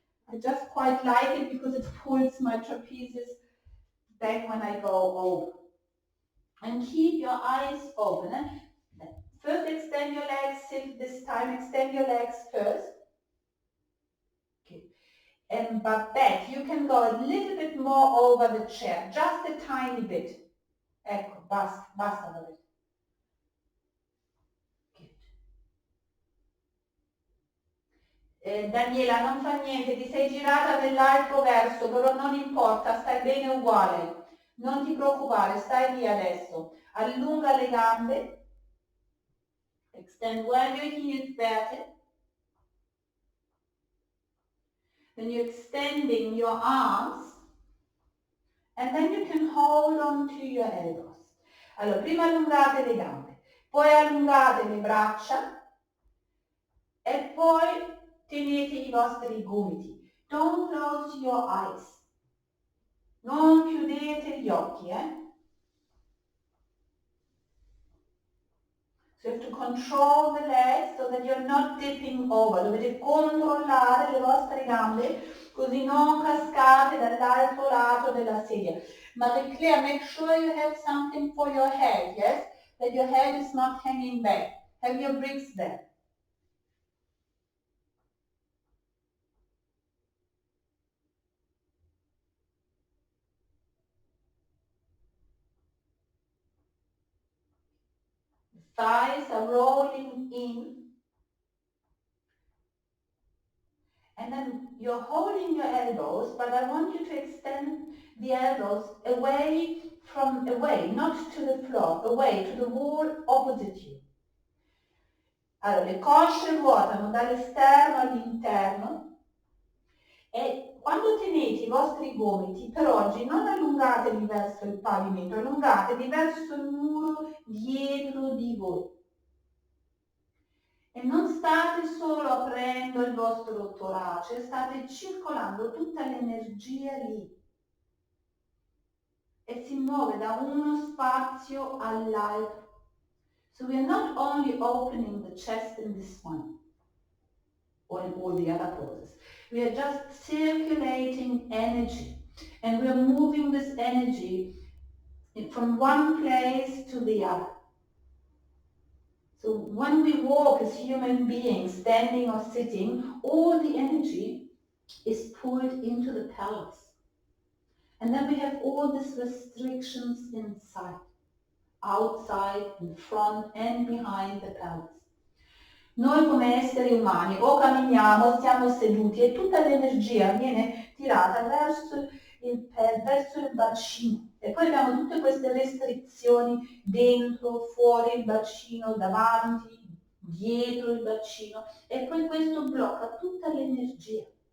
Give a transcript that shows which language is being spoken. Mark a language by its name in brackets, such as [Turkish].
[English] I just quite like it because it pulls my trapezes back when I go over. And keep your eyes open. First extend your legs, this time extend your legs first. Okay. And Babette, you can go a little bit more over the chair, just a tiny bit. [Italian] Ecco, basta, basta Babette. Daniela, non fa niente, ti sei girata nell'altro verso, però non importa, stai bene uguale. Non ti preoccupare, stai lì adesso. Allunga le gambe. [English] Extend well your heels back. Then you're extending your arms. And then you can hold on to your elbows. [Italian] Allora, prima allungate le gambe, poi allungate le braccia e poi tenete i vostri gomiti. [English] Don't close your eyes. [Italian] Non chiudete gli occhi, [English] So you have to control the legs so that you're not tipping over. [Italian] Dovete controllare le vostre gambe così non cascate dall'altro lato della sedia. [English] Marie-Claire, make sure you have something for your head, yes? That your head is not hanging back. Have your bricks there. Thighs are rolling in. And then you're holding your elbows, but I want you to extend the elbows away, not to the floor, away to the wall opposite you. [Italian] Allora, le cosce ruotano dall'esterno all'interno e quando tenete i vostri gomiti, per oggi non allungateli verso il pavimento, allungateli verso il muro dietro di voi. E non state solo aprendo il vostro torace, state circolando tutta l'energia lì. E si muove da uno spazio all'altro. [English] So we are not only opening the chest in this one, or in all the other poses. We are just circulating energy. And we are moving this energy from one place to the other. So when we walk as human beings, standing or sitting, all the energy is pulled into the pelvis. And then we have all these restrictions inside, outside, in front and behind the pelvis. [Italian] Noi come esseri umani o camminiamo, stiamo seduti e tutta l'energia viene tirata verso il bacino. E poi abbiamo tutte queste restrizioni dentro, fuori il bacino, davanti, dietro il bacino e poi questo blocca tutta l'energia.